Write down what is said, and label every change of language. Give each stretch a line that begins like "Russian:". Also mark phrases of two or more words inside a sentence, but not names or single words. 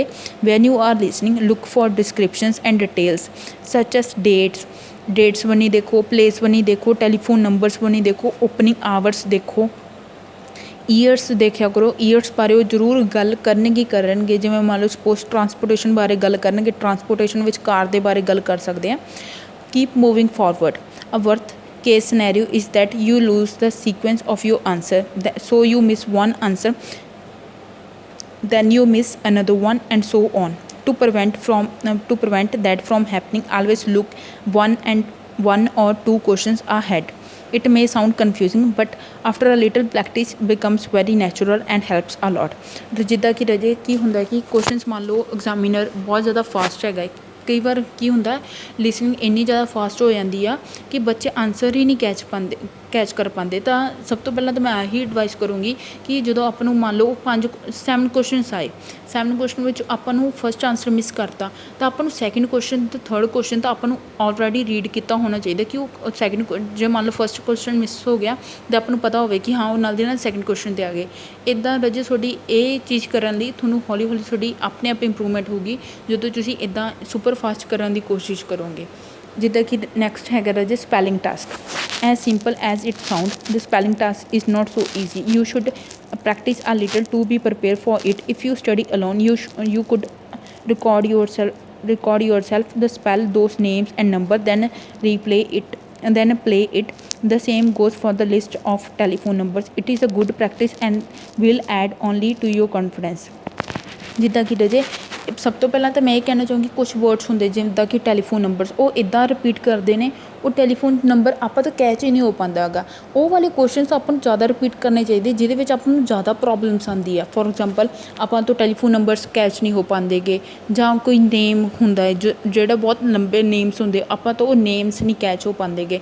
English: When you are listening look for descriptions and details such as dates
Punjabi: ਬਣੀ ਦੇਖੋ,
English: ਪਲੇਸ
Punjabi: ਬਣੀ ਦੇਖੋ,
English: telephone numbers
Punjabi: ਬਣੀ ਦੇਖੋ,
English: opening hours ਦੇਖੋ, ਈਅਰਸ
Punjabi: ਦੇਖਿਆ ਕਰੋ। ਈਅਰਸ ਬਾਰੇ ਉਹ ਜ਼ਰੂਰ ਗੱਲ ਕਰਨਗੇ। ਜਿਵੇਂ ਮੰਨ ਲਓ
English: suppose transportation
Punjabi: ਬਾਰੇ ਗੱਲ ਕਰਨਗੇ, ਟਰਾਂਸਪੋਰਟੇਸ਼ਨ ਵਿੱਚ ਕਾਰ ਦੇ ਬਾਰੇ ਗੱਲ ਕਰ ਸਕਦੇ ਹਾਂ।
English: keep moving forward. A worth case scenario is that you lose the sequence of your answer, so you miss one answer, then you miss another one, and so on. To prevent that from happening, always look one or two questions ahead. It may sound confusing, but after a little practice becomes very natural and helps a lot.
Punjabi: ਜਿੱਦਾਂ ਕਿ ਰਜੇ ਕੀ ਹੁੰਦਾ ਕਿ ਕੁਐਸਚਨਸ ਮੰਨ ਲਓ ਐਗਜ਼ਾਮੀਨਰ ਬਹੁਤ ਜ਼ਿਆਦਾ ਫਾਸਟ ਹੈਗਾ, ਕਈ ਵਾਰ ਕੀ ਹੁੰਦਾ ਲਿਸਨਿੰਗ ਇੰਨੀ ਜ਼ਿਆਦਾ ਫਾਸਟ ਹੋ ਜਾਂਦੀ ਆ ਕਿ ਬੱਚੇ ਆਨਸਰ ਹੀ ਨਹੀਂ ਕੈਚ ਕਰ ਪਾਉਂਦੇ। ਤਾਂ ਸਭ ਤੋਂ ਪਹਿਲਾਂ ਤਾਂ ਮੈਂ ਆਹੀ ਐਡਵਾਈਸ ਕਰੂੰਗੀ ਕਿ ਜਦੋਂ ਆਪਾਂ ਨੂੰ ਮੰਨ ਲਓ 7 ਕੁਐਸਚਨਸ ਆਏ, 7 ਕੁਐਸਚਨ ਵਿੱਚ ਆਪਾਂ ਨੂੰ
English: first answer miss
Punjabi: ਕਰਤਾ, ਤਾਂ ਆਪਾਂ ਨੂੰ
English: second question
Punjabi: ਅਤੇ 3rd ਕੁਐਸਚਨ ਤਾਂ ਆਪਾਂ ਨੂੰ
English: already read
Punjabi: ਕੀਤਾ ਹੋਣਾ ਚਾਹੀਦਾ ਕਿ ਉਹ ਜੇ ਮੰਨ ਲਓ
English: first question miss
Punjabi: ਹੋ ਗਿਆ ਤਾਂ ਆਪਾਂ ਨੂੰ ਪਤਾ ਹੋਵੇ ਕਿ ਹਾਂ ਉਹ ਨਾਲ ਦੀ ਨਾਲ
English: second question
Punjabi: 'ਤੇ ਆ ਗਏ। ਇੱਦਾਂ ਰਜੇ ਤੁਹਾਡੀ ਇਹ ਚੀਜ਼ ਕਰਨ ਲਈ ਤੁਹਾਨੂੰ ਹੌਲੀ ਹੌਲੀ ਤੁਹਾਡੀ ਆਪਣੇ ਆਪ ਇੰਪਰੂਵਮੈਂਟ ਹੋਊਗੀ ਜਦੋਂ ਤੁਸੀਂ ਇੱਦਾਂ
English: super fast
Punjabi: ਕਰਨ ਦੀ ਕੋਸ਼ਿਸ਼ ਕਰੋਗੇ। ਜਿੱਦਾਂ ਕਿ ਨੈਕਸਟ ਹੈਗਾ ਰਜੇ
English: spelling task. As simple as it sounds, the spelling task is not so easy. You should practice a little to be prepared for it. If you study alone, you could record yourself the spell those names and number, then play it. The same goes for the list of telephone numbers. It is a good practice and will add only to your confidence.
Punjabi: ਜਿੱਦਾਂ ਕਿ ਰਜੇ ਸਭ ਤੋਂ ਪਹਿਲਾਂ ਤਾਂ ਮੈਂ ਇਹ ਕਹਿਣਾ ਚਾਹੂੰਗੀ ਕੁਛ ਵਰਡਸ ਹੁੰਦੇ ਜਿੱਦਾਂ ਕਿ
English: telephone numbers,
Punjabi: ਉਹ ਇੱਦਾਂ ਰਿਪੀਟ ਕਰਦੇ ਨੇ, ਉਹ
English: telephone number
Punjabi: ਆਪਾਂ ਤੋਂ ਕੈਚ ਹੀ ਨਹੀਂ ਹੋ ਪਾਉਂਦਾ ਹੈਗਾ। ਉਹ ਵਾਲੇ ਕੁਐਸਚਨਸ ਆਪਾਂ ਨੂੰ ਜ਼ਿਆਦਾ ਰਿਪੀਟ ਕਰਨੇ ਚਾਹੀਦੇ ਜਿਹਦੇ ਵਿੱਚ ਆਪਾਂ ਨੂੰ ਜ਼ਿਆਦਾ ਪ੍ਰੋਬਲਮਸ ਆਉਂਦੀ ਆ।
English: for example
Punjabi: ਆਪਾਂ ਤੋਂ
English: telephone numbers catch
Punjabi: ਨਹੀਂ ਹੋ ਪਾਉਂਦੇ ਗੇ, ਜਾਂ ਕੋਈ ਨੇਮ ਹੁੰਦਾ ਹੈ ਜਿਹੜਾ ਬਹੁਤ ਲੰਬੇ ਨੇਮਸ ਹੁੰਦੇ ਆਪਾਂ ਤੋਂ ਉਹ ਨੇਮਸ ਨਹੀਂ ਕੈਚ ਹੋ ਪਾਉਂਦੇ ਗੇ।